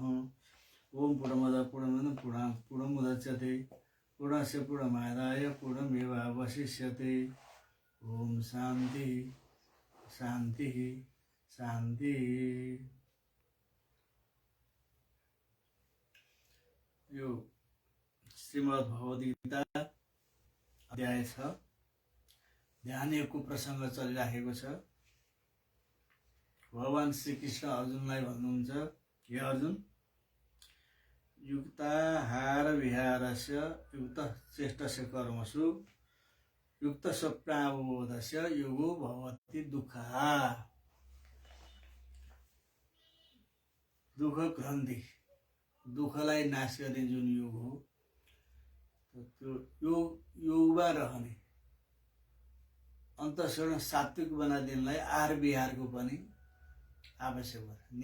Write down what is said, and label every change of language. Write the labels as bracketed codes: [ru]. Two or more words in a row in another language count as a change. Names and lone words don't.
[sa] ओम पूर्णमदः पूर्णमिदं पूर्णमुदच्यते पूर्णस्य पूर्णमादाय पूर्णमेवावशिष्यते। ओम शांति शांति शांति। [ne] यो श्रीमद् भगवद्गीता अध्याय 6 ध्यान योगको प्रसंग चलिरहेको छ। भगवान श्री कृष्ण अर्जुनलाई भन्नुहुन्छ, [sa] हे अर्जुन, युक्ताहार विहारस्य युक्त चेष्टस्य कर्मसु युक्त स्वप्नावबोधस्य योगो भवति दुःखः। [ne] दुःख ग्रन्थि, दुःखलाई नाश गर्ने जुन योग हो, त्यो योगमा रहने अन्तःकरण सात्विक बनाइदिनलाई आहार विहारको पनि आवश्यक पर्छ।